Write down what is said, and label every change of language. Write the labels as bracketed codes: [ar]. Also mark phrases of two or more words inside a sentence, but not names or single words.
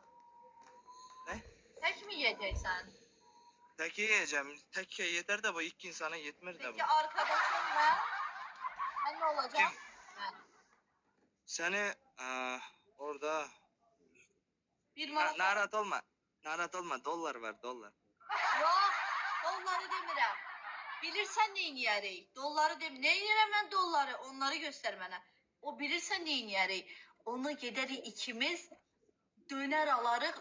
[tr] Ne? Tek mi yiyeceksen? Tek yiyeceğim. Tek yeter de bu iki insana yetmir de bu. Peki arkadaşın ben? Ben ne olacağım? Kim? Ben. Seni orada [az] Bir manat. narat olma. Narat olma. Dollar var dollar. Yok. Dolları demirəm. Bilirsən neyin yiyərik? Dolları dem. Neyin yiyərəm mən dolları? Onları göstər mənə. O bilirsən neyin yiyərik? Onu gedərik ikimiz döner alarıq.